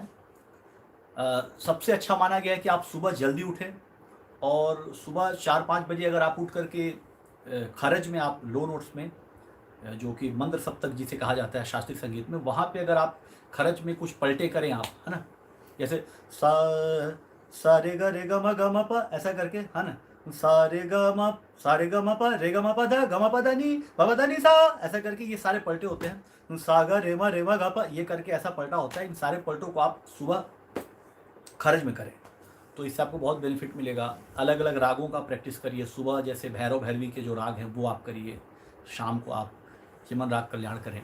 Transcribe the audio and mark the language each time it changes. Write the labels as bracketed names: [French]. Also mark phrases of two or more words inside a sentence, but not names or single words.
[Hindi] सबसे अच्छा माना गया है कि आप सुबह जल्दी उठें और सुबह 4-5 बजे अगर आप उठ करके खरज में, आप [English] low notes [Hindi] में, जो कि मंद्र सप्तक जिसे कहा जाता है शास्त्रीय संगीत में, वहाँ पे अगर आप खरज में कुछ पलटे करें आप, है ना, जैसे सा रे ग म प, ऐसा करके, है ना, सा रे ग म प रे ग म प द नी प द नी सा, ऐसा करके ये सारे पलटे होते हैं। सा ग रे म ग प, ये करके ऐसा पलटा होता है। इन सारे पलटों को आप सुबह खरज में करें तो इससे आपको बहुत बेनिफिट मिलेगा। अलग अलग रागों का प्रैक्टिस करिए सुबह, जैसे भैरव भैरवी के जो राग हैं वो आप करिए, शाम को आप चिमन राग कल्याण करें।